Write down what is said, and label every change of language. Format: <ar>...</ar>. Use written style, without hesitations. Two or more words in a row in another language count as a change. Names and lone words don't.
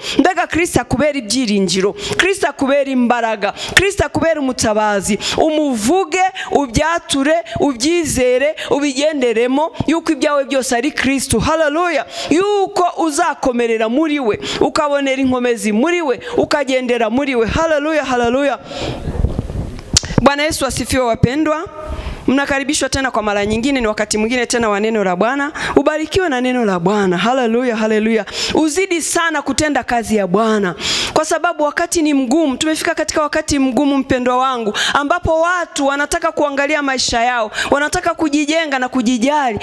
<rn>Mbega Kristo akubera ibyiringiro, Kristo akubera imbaraga, Kristo akubera umutabazi. Umuvuge, ubyature, ubyizere, ubigenderemo yuko ibyawe byose ari Kristo. Haleluya. Yuko uzakomerera muri we, ukabonera inkomezi muri we, ukagendera muri we. Haleluya, haleluya.</rn> <sw>Bwana Yesu asifiwe wapendwa. Mnakaribishwa tena kwa mara nyingine, ni wakati mwingine tena wa neno la Bwana. Ubarikiwe na neno la Bwana. Haleluya, haleluya. Uzidi sana kutenda kazi ya Bwana, kwa sababu wakati ni mgumu. Tumefika katika wakati mgumu mpendwa wangu, ambapo watu wanataka kuangalia maisha yao, wanataka kujijenga na kujijali.</sw>